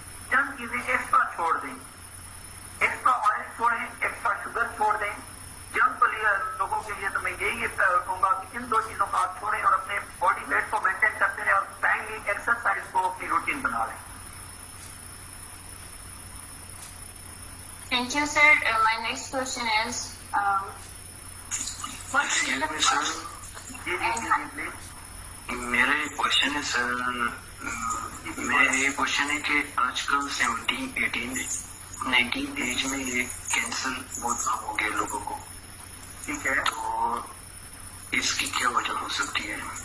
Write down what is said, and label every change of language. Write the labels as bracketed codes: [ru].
[ur] چند چیزیں ایکسٹرا چھوڑ دیں, ایکسٹرا آئل چھوڑیں, ایکسٹرا شوگر چھوڑ دیں. جنگ کو لوگوں کے لیے تو میں یہی کہوں گا کہ ان دو چیزوں کو آپ چھوڑیں اور اپنے باڈی ویٹ کو مینٹین کرتے رہیں اور ٹائملی ایکسرسائز کو اپنی روٹین بنا لیں. [en] Thank you, sir. My next question is, what is the [ur] جی please. میرا یہ کوشچن ہے سر, میرا یہ کوشچن ہے کہ آج کل 17, 18, 19 ایج میں یہ کینسر بہت عام ہو گیا لوگوں کو, ٹھیک ہے, تو اس کی کیا وجہ ہو سکتی ہے؟